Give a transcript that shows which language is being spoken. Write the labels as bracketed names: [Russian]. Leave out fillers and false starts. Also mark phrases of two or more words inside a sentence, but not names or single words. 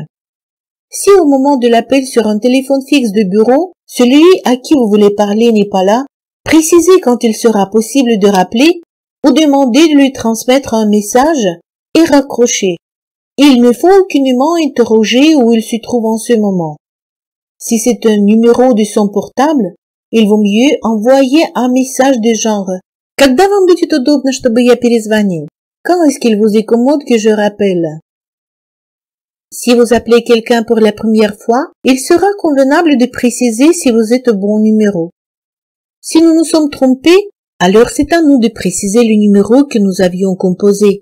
[French] Si au moment de l'appel sur un téléphone fixe de bureau, celui à qui vous voulez parler n'est pas là, précisez quand il sera possible de rappeler ou demandez de lui transmettre un message et raccrocher. Il ne faut aucunement interroger où il se trouve en ce moment. Si c'est un numéro de son portable, il vaut mieux envoyer un message de genre [Russian] «Когда вам будет удобно, чтобы я перезвонил?» [French] Quand est-ce qu'il vous est commode que je rappelle? Si vous appelez quelqu'un pour la première fois, il sera convenable de préciser si vous êtes au bon numéro. Si nous nous sommes trompés, alors c'est à nous de préciser le numéro que nous avions composé.